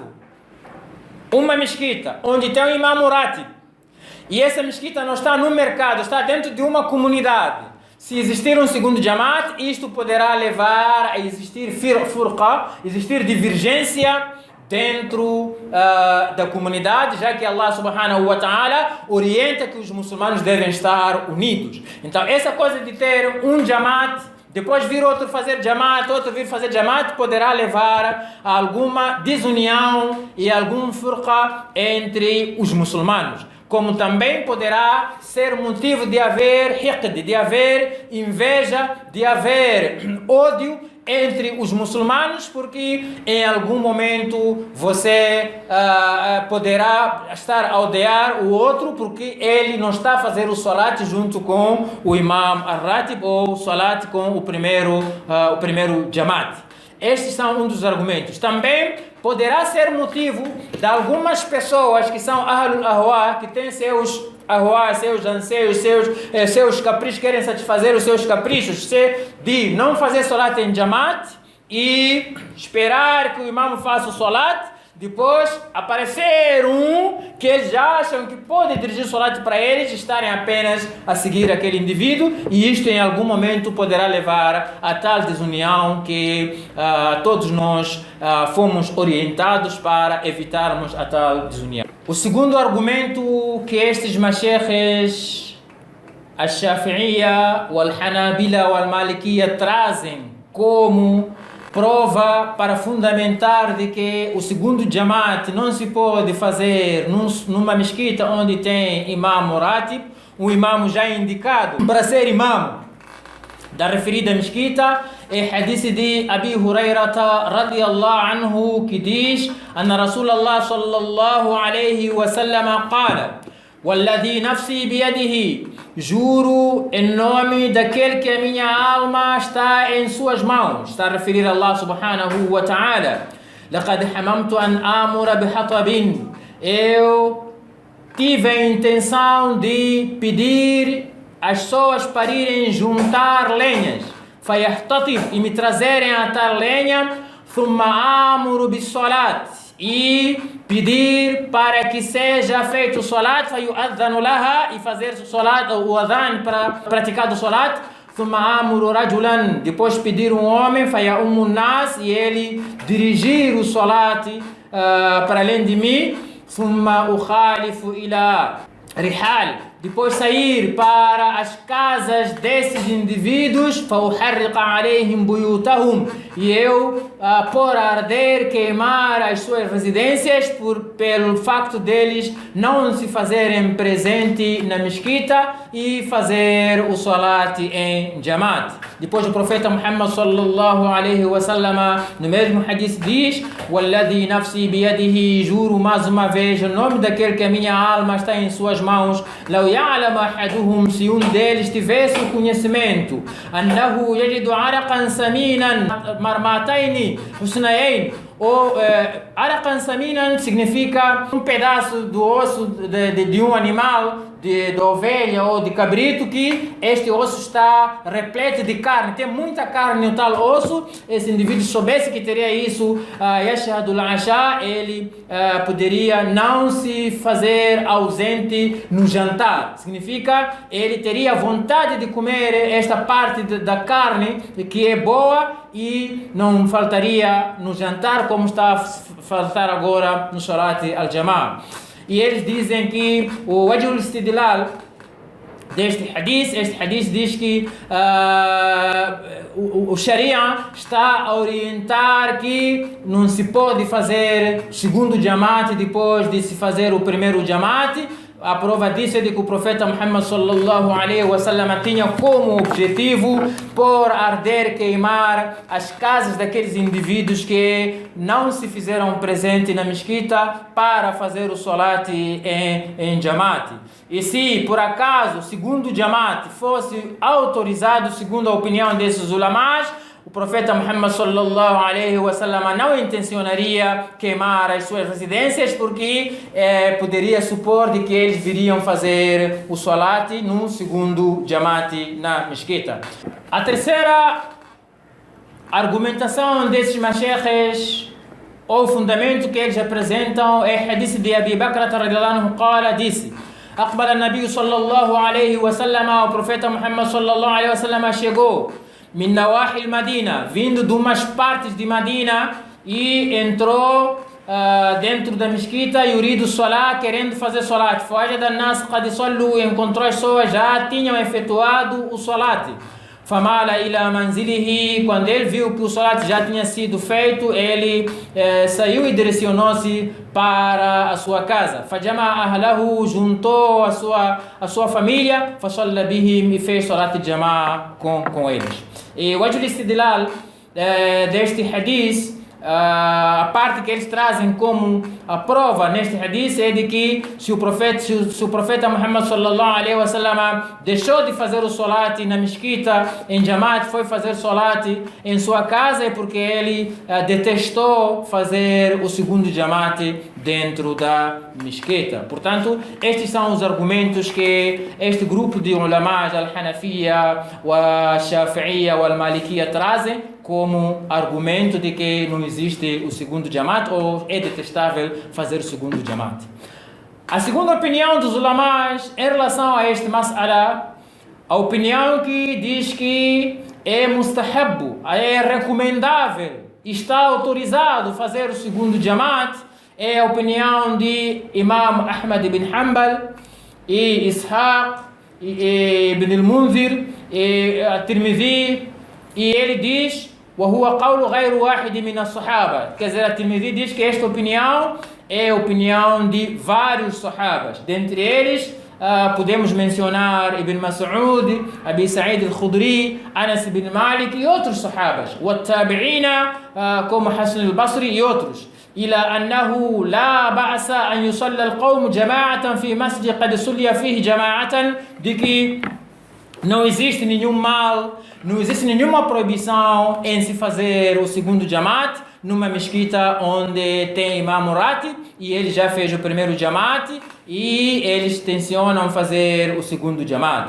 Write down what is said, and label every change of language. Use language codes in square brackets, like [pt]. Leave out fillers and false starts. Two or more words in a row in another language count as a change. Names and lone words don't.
[pt] uma mesquita onde tem um [ar] إمام راتب [pt] e essa mesquita não está no mercado, está dentro de uma comunidade, se existir um segundo jamaat, isto poderá levar a existir furqa, existir divergência dentro da comunidade, já que Allah [ar] سبحانه وتعالى [pt] orienta que os muçulmanos devem estar unidos. Então, essa coisa de ter um jamaat depois vir outro fazer jamaat, outro vir fazer jamaat, poderá levar a alguma desunião e algum furqa entre os muçulmanos. Como também poderá ser motivo de haver hiqd, de haver inveja, de haver ódio entre os muçulmanos, porque em algum momento você poderá estar a odiar o outro porque ele não está a fazer o salat junto com o [ar] الإمام الراتب [pt] ou o salat com o primeiro jamaat. Estes são um dos argumentos. Também poderá ser motivo de algumas pessoas que são [ar] أهل الأهواء, [pt] que têm seus ahwa, seus anseios, seus caprichos, querem satisfazer os seus caprichos, de não fazer salat em jamaat e esperar que o imam faça o salat. Depois aparecer que eles acham que pode dirigir o salat para eles, estarem apenas a seguir aquele indivíduo, e isto em algum momento poderá levar a tal desunião que todos nós fomos orientados para evitarmos a tal desunião. O segundo argumento que estes masheikhes, al-Shafi'iyya, al-Hanabila, al-Malikiyya trazem como prova para fundamentar de que o segundo jamaat não se pode fazer numa mesquita onde tem [ar] إمام راتب, [pt] um imam já indicado para ser imam da referida mesquita, é hadith de Abi Hurairata [ar] رضي الله عنه, [pt] que diz: [ar] "أن رسول الله صلى الله عليه وسلم قال والذي نفسي بيده, [pt] juro em nome daquele que a minha alma está em suas mãos." Está a referir a Allah [ar] سبحانه وتعالى. "لقد هممت أن آمر بحطب." [pt] Eu tive a intenção de pedir as pessoas para irem juntar lenhas, fayahtatib, e me trazerem a tal lenha, [ar] ثم آمر بالصلاة, [pt] e pedir para que seja feito o salat, [ar] فيؤذن لها, [pt] e fazer o salat, o adhan para praticar o salat, [ar] ثم آمر رجلا, [pt] depois pedir um homem, [ar] فيؤم الناس, [pt] e ele dirigir o salat para além de mim, [ar] ثم أخالف إلى رجال, [pt] depois sair para as casas desses indivíduos, [ar] فأحرق عليهم بيوتهم, [pt] e eu por arder, queimar as suas residências pelo facto deles não se fazerem presente na mesquita e fazer o salat em jamaat. Depois o profeta Muhammad [ar] صلى الله عليه وسلم [pt] no mesmo hadith diz: [ar] "والذي نفسي بيده", [pt] juro mais uma vez em nome daquele que a minha alma está em suas mãos, [ar] "لو يعلم أحدهم", [pt] se um deles tivesse o conhecimento, [ar] "أنه يجد عرقا سمينا مرماتين حسنتين", [pt] ou [ar] عرقا سمينا [pt] significa um pedaço do osso de um animal, de ovelha ou de cabrito, que este osso está repleto de carne, tem muita carne no tal osso. Esse indivíduo soubesse que teria isso, [ar] يشهد العشاء, [pt] ele poderia não se fazer ausente no jantar. Significa, ele teria vontade de comer esta parte da carne que é boa e não faltaria no jantar, como está a faltar agora no [ar] صلاة الجماعة. [pt] E eles dizem que o [ar] وجه الاستدلال [pt] deste hadith, este hadith diz que o Sharia está a orientar que não se pode fazer segundo jamaat depois de se fazer o primeiro jamaat. A prova disso é de que o profeta Muhammad [ar] صلى الله عليه وسلم [pt] tinha como objetivo por arder, queimar as casas daqueles indivíduos que não se fizeram presente na mesquita para fazer o salat em jamaat. E se por acaso, segundo o jamaat, fosse autorizado, segundo a opinião desses ulamás, o profeta Muhammad [ar] صلى الله عليه وسلم [pt] não intencionaria queimar as suas residências, porque poderia supor de que eles viriam fazer o salat no segundo jamaat na mesquita. A terceira argumentação desses masheikhes, ou fundamento que eles apresentam, é hadith de Abi Bakr [ar] رضي الله عنه قال, [pt] disse: [ar] "أقبل النبي صلى الله عليه وسلم", [pt] o profeta Muhammad [ar] صلى الله عليه وسلم [pt] chegou, [ar] من نواحي المدينة, [pt] vindo de umas partes de Madina, e entrou dentro da mesquita, [ar] يريد صلاة, [pt] querendo fazer salat. [ar] فوجد الناس قد صلوا, [pt] encontrou as pessoas já tinham efetuado o salat. [ar] فمال إلى منزله, [pt] quando ele viu que o salat já tinha sido feito, ele saiu e direcionou-se para a sua casa. [ar] فجمع أهله, [pt] juntou a sua família, [ar] فصلى بهم, [pt] e fez [ar] صلاة جماعة [pt] com eles. E o [ar] وجه الاستدلال [pt] deste hadith, a parte que eles trazem como a prova neste hadith é de que se o profeta Muhammad [ar] صلى الله عليه وسلم [pt] deixou de fazer o salat na mesquita em Jamaat, foi fazer salat em sua casa, é porque ele detestou fazer o segundo Jamaat dentro da mesquita. Portanto, estes são os argumentos que este grupo de ulamas al-Hanafiya, al-Shafi'iyya e al-Malikiyya trazem como argumento de que não existe o segundo Jamaat ou é detestável fazer o segundo Jamaat. A segunda opinião dos ulamas em relação a este mas'ala, a opinião que diz que é mustahabbu, é recomendável, está autorizado fazer o segundo Jamaat, é a opinião de Imam Ahmad ibn Hanbal e Ishaq ibn al-Munzir e Tirmidhi, e ele diz [ar] وهو قول غير واحد من الصحابة. [pt] Quer dizer, a Tirmidhi diz que esta opinião é a opinião de vários sahabas. Dentre eles, podemos mencionar Ibn Mas'ud, Abi Sa'id al-Khudri, Anas ibn Malik e outros sahabas. والتابعين como Hasan al-Basri e outros. [ar] إلى أنه لا بأس أن يصلى القوم جماعة في مسجد قد صلي فيه جماعة, [pt] de que não existe nenhum mal, não existe nenhuma proibição em se fazer o segundo Jamaat numa mesquita onde tem [ar] إمام راتب [pt] e ele já fez o primeiro Jamaat e eles tencionam fazer o segundo Jamaat.